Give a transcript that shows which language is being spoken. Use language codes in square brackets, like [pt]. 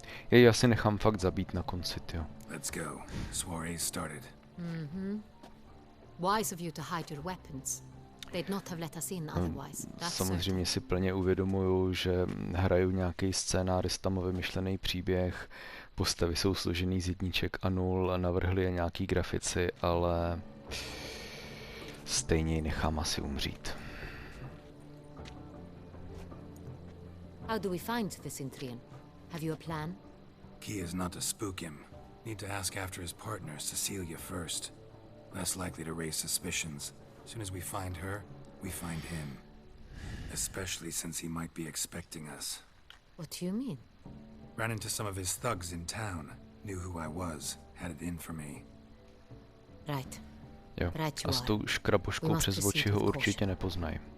[cs] Já si nechám fakt zabít na konci, jo. [en] Let's go. Soiree started. Wise of you to hide your weapons. They'd not have let us in otherwise. Samozřejmě si plně uvědomuju, že hraju nějaký scénář, tam vymyšlený příběh, postavy jsou složený z jedniček a nul, navrhli je nějaký grafici, ale stejně ji nechám asi umřít. How do we find the Cintrian? Have you a plan? Key is not to spook him. Need to ask after his partner, Cecilia, first. Less likely to raise suspicions. As soon as we find her, we find him. Especially since he might be expecting us. What do you mean? Ran into some of his thugs in town. Knew who I was. Had it in for me. Right. [cs] Jo. [en] Right, [cs] A s tou škraboškou přes oči ho určitě nepoznají.